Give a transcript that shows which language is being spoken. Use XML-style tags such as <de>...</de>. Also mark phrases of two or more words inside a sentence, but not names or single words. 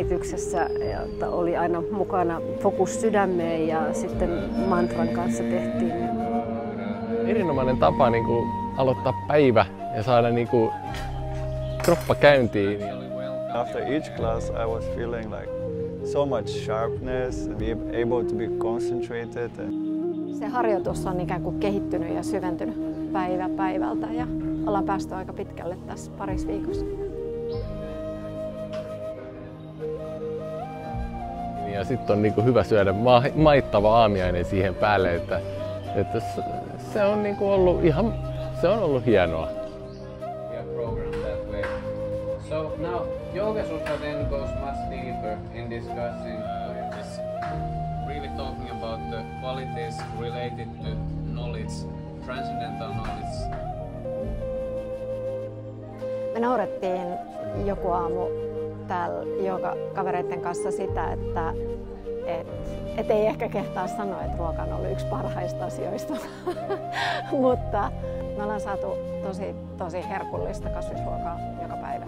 <fi>tekemisessä ja oli aina mukana fokus sydämeen ja sitten mantran kanssa tehtiin. Erinomainen tapa niin kuin aloittaa päivä ja saada niin kuin kroppa käyntiin.</fi> <en>After each class I was feeling like so much sharpness and be able to be concentrated.</en> <fi>Se harjoitus on ikään kuin kehittynyt ja syventynyt päivä päivältä ja ollaan päästy aika pitkälle tässä parissa viikossa. Ja sitten on niinku hyvä syödä maittava aamiainen siihen päälle, että se on niinku ollut hienoa.</fi> <en>So now Yoga Sutra then goes much deeper in discussing this, really talking about the qualities related to knowledge, transcendental knowledge.</en> <fi>Me naurettiin joku aamu täällä joogakavereiden kanssa sitä, että ei ehkä kehtaa sanoa, että ruoka on ollut yksi parhaista asioista, mutta me ollaan saatu tosi herkullista kasvisruokaa joka päivä.</fi>